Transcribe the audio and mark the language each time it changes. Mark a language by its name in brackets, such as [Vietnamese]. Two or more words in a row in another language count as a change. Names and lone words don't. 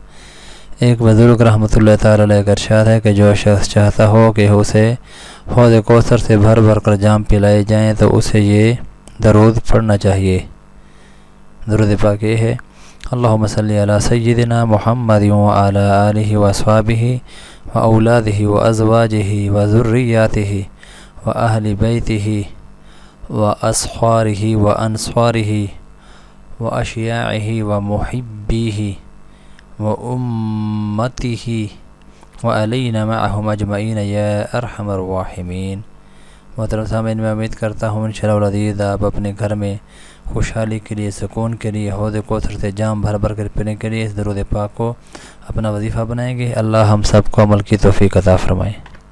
[Urdu] ایک بزرگ [Arabic] رحمۃ اللہ تعالی علیہ [Urdu] کا ارشاد ہے کہ جو شخص چاہتا ہو کہ اسے حوض کوثر سے بھر بھر کر جام پلائے جائیں تو اسے یہ درود پڑھنا چاہیے۔ درود پاک یہ ہے: [Arabic] اللہم صلی علی سیدنا محمد وعلی آلہ واصحابہ واولادہ وازواجہ وذریاتہ واہل بیتہ واصحارہ وانصارہ واشیاعہ ومحبیہ وامتہ وعلینا معہم اجمعین یا ارحم الراحمین۔ [Urdu] محترم سامعین، میں امید کرتا ہوں [Arabic] انشاءاللہ العزیز [Urdu] آپ اپنے گھر میں خوشحالی کے لیے، سکون کے لیے، حوض کوثر سے جام بھر بھر کر پینے کے لیے اس درود پاک کو اپنا وظیفہ بنائیں گے۔ اللہ ہم سب کو عمل کی توفیق عطا فرمائے۔